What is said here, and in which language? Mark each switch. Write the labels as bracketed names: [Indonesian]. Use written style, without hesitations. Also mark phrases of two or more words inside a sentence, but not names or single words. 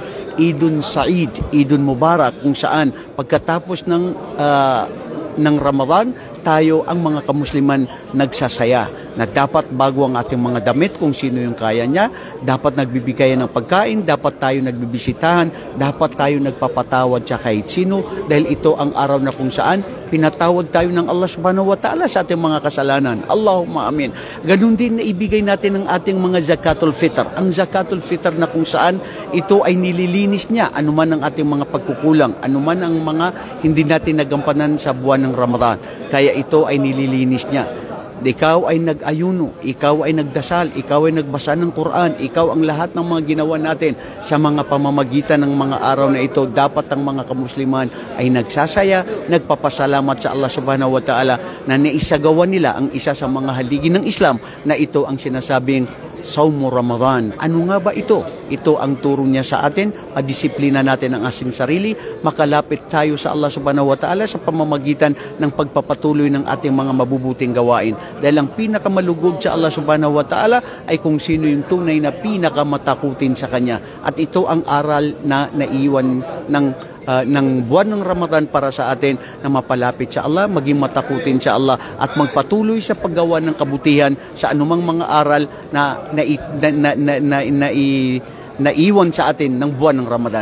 [Arabic] عيد سعيد عيد مبارك, [Filipino] kung saan pagkatapos ng Ramadan, tayo ang mga kamusliman nagsasaya na dapat bago ang ating mga damit kung sino yung kaya niya, dapat nagbibigay ng pagkain, dapat tayo nagbibisitahan, dapat tayo nagpapatawad sa kahit sino dahil ito ang araw na kung saan pinatawad tayo ng Allah [Arabic] سبحانه وتعالى [Filipino] sa ating mga kasalanan. [Arabic] اللهم آمين. [Filipino] Ganun din na ibigay natin ang ating mga [Arabic] زكاة الفطر. [Filipino] Ang [Arabic] زكاة الفطر [Filipino] na kung saan ito ay nililinis niya anuman ang ating mga pagkukulang, anuman ang mga hindi natin nagampanan sa buwan ng Ramadan. Kaya ito ay nililinis niya. Ikaw ay nag-ayuno, ikaw ay nagdasal, ikaw ay nagbasa ng Quran, ikaw ang lahat ng mga ginawa natin sa mga pamamagitan ng mga araw na ito. Dapat ang mga kamusliman ay nagsasaya, nagpapasalamat sa Allah [Arabic] سبحانه وتعالى [Filipino] na naisagawa nila ang isa sa mga haligi ng Islam na ito ang sinasabing [Arabic] صوم رمضان. [Filipino] Ano nga ba ito? Ito ang turo niya sa atin, madisiplina natin ang ating sarili, makalapit tayo sa Allah [Arabic] سبحانه وتعالى [Filipino] sa pamamagitan ng pagpapatuloy ng ating mga mabubuting gawain. Dahil ang pinakamalugod sa Allah [Arabic] سبحانه وتعالى [Filipino] ay kung sino yung tunay na pinakamatakutin sa Kanya. At ito ang aral na naiwan ng buwan ng Ramadan para sa atin na mapalapit sa Allah, maging matakutin sa Allah at magpatuloy sa paggawa ng kabutihan sa anumang mga aral na naiwan sa atin ng buwan ng Ramadan.